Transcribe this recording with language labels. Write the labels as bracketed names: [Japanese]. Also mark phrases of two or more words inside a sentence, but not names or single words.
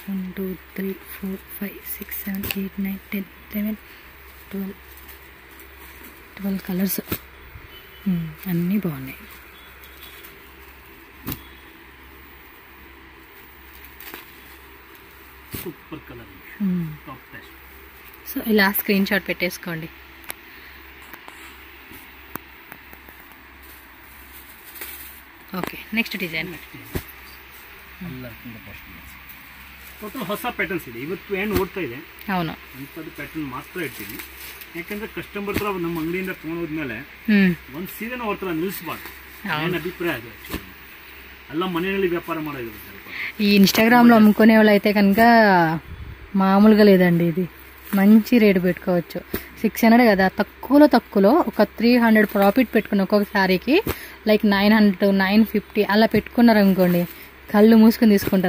[Telugu] 1 2 3 4 5 6 7 8 9 10 11 12 కలర్స్ అన్నీ బాగున్నాయి. [English] super colour, top test. [Telugu] సో ఇలా [English] screen shot [Telugu] పెట్టేసుకోండి. [English] okay next design [Kannada] ಟೋಟಲ್ ಹೊಸ ಪ್ಯಾಟರ್ನ್ಸ್ ಇದೆ. ಇವತ್ತು ಏನು ಓಡ್ತಾ ಇದೆ ಅವನು ಅಂಥದ್ದು ಪ್ಯಾಟರ್ನ್ ಮಾತ್ರ ಇಡ್ತೀವಿ. ಯಾಕಂದ್ರೆ ಕಸ್ಟಮರ್ ಹತ್ರ ನಮ್ಮ ಅಂಗಡಿಯಿಂದ ತೊಗೊಂಡೋದ್ಮೇಲೆ ಒಂದು ಸೀರೆನ ಅವ್ರ ಹತ್ರ ನಿಲ್ಲಿಸಬಾರ್ದು. ಏನು ಅಭಿಪ್ರಾಯ ಅದು ಆ್ಯಕ್ಚುಲಿ ಎಲ್ಲ ಮನೆಯಲ್ಲಿ ವ್ಯಾಪಾರ ಮಾಡೋದು. [Telugu] ఈ ఇన్స్టాగ్రామ్లో అమ్ముకునే వాళ్ళు అయితే కనుక మామూలుగా లేదండి. ఇది మంచి రేటు పెట్టుకోవచ్చు. 600 కదా, తక్కువలో ఒక 300 ప్రాఫిట్ పెట్టుకుని ఒక్కొక్క శారీకి లైక్ 900 950 అలా పెట్టుకున్నారు అనుకోండి, కళ్ళు మూసుకొని తీసుకుంటారు.